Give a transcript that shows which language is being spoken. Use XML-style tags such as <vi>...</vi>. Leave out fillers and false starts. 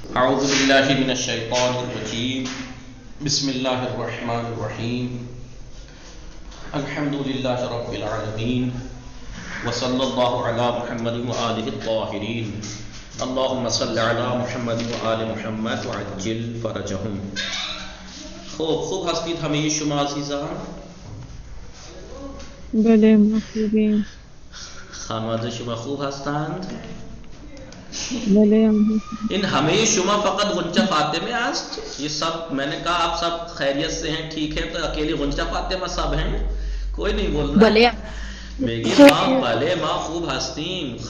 <ar>اعوذ باللہ من الشیطان الرجیم بسم اللہ الرحمن الرحیم الحمد للہ رب العالمین وصلی اللہ علی محمد وآلہ الطاہرین اللہم صل علی محمد وآل محمد وعجل فرجہم.</ar> <fa>خوب هستید همه شما عزیزان؟ بله ما خوبیم. خانواده شما خوب هستند؟ بله ان همه شما فقط غنچہ فاطمه است؟</fa> <ur>یہ سب میں نے کہا آپ سب خیریت سے ہیں، ٹھیک ہے، تو اکیلی غنچہ فاطمه سب ہیں؟ کوئی نہیں بول رہا؟</ur> <fa>بله میگی ماں بله ما خوب هستیم.</fa>